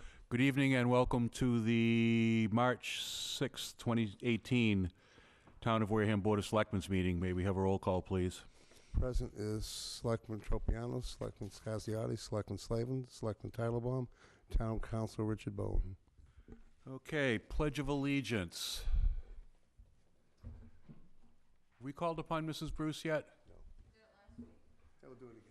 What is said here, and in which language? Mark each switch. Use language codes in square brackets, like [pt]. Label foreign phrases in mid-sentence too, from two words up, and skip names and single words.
[en] Good evening and welcome to the March 6th, 2018 Town of Wareham Board of Selectmen's meeting. May we have a roll call, please? Present is Selectman Tropiano, Selectman Scasiotti, Selectman Slavin, Selectman Titlebaum, Town Council Richard Bowen. Okay, Pledge of Allegiance. We called upon Mrs. Bruce yet? No. We'll do it again.